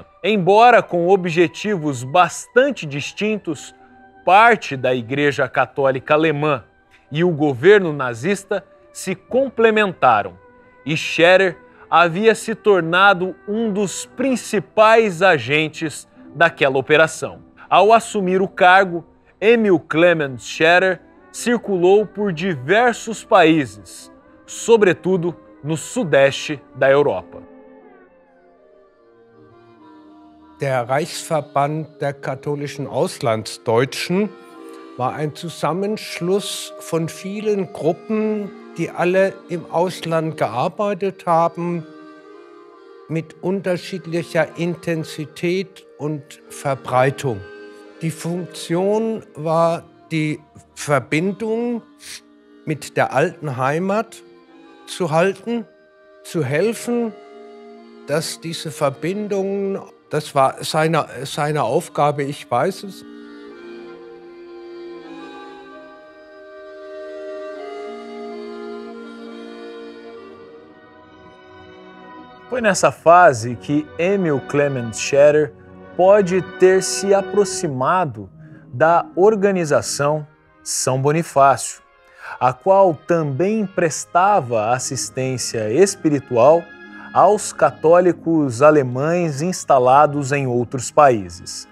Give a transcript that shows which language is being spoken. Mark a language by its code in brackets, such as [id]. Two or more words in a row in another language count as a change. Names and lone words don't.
[pt] Embora com objetivos bastante distintos, parte da Igreja Católica Alemã e o governo nazista se complementaram, e Scherer havia se tornado um dos principais agentes daquela operação. Ao assumir o cargo, Emil Clemens Scherer circulou por diversos países, sobretudo no sudeste da Europa. [de] Der Reichsverband der katholischen Auslandsdeutschen war ein Zusammenschluss von vielen Gruppen, die alle im Ausland gearbeitet haben, mit unterschiedlicher Intensität und Verbreitung. Die Funktion war die Verbindung mit der alten Heimat zu halten, zu helfen, dass diese Verbindungen, das war seine Aufgabe, ich weiß es. [pt] Foi nessa fase que Emil Clemens Scherer pode ter se aproximado da organização São Bonifácio, a qual também prestava assistência espiritual aos católicos alemães instalados em outros países.